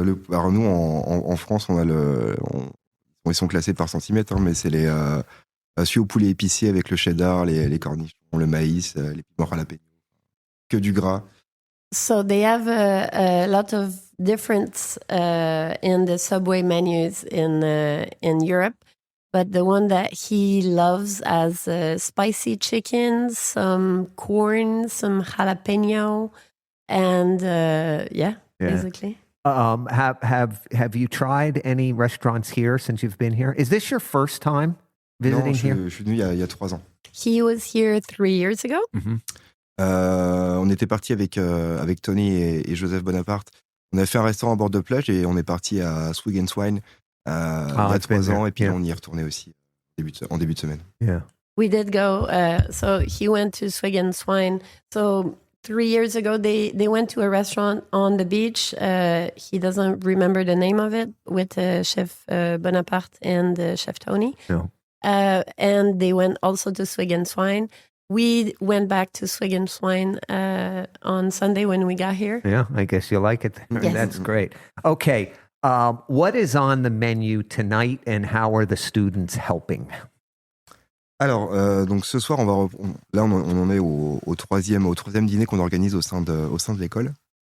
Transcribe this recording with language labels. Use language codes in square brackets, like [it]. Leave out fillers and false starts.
[fr] Alors nous en France on a ils sont classés par centimètre, hein, mais c'est les celui au poulet épicé avec le cheddar, les cornichons, le maïs, les piments jalapeno, que du gras. [en] So they have a lot of difference in the Subway menus in Europe. But the one that he loves has spicy chicken, some corn, some jalapeno, and basically. Have you tried any restaurants here since you've been here? Is this your first time visiting here? [fr] Je suis venu il y a 3 ans. [en] He was here 3 years ago. Mm-hmm. [fr] On était parti avec Tony et Joseph Bonaparte. On a fait un restaurant à bord de plage et on est parti à Swig and Swine il y a 3 ans et puis on y est retourné aussi en début de semaine. [en] Yeah. We did go. So he went to Swig and Swine. So 3 years ago, they went to a restaurant on the beach. He doesn't remember the name of it with Chef Bonaparte and Chef Tony. No. And they went also to Swig and Swine. We went back to Swig and Swine on Sunday when we got here. Yeah, I guess you like it. Yes. That's great. Okay. What is on the menu tonight and how are the students helping? [fr] Alors, donc ce soir, on en est au troisième dîner qu'on organise au sein de l'école.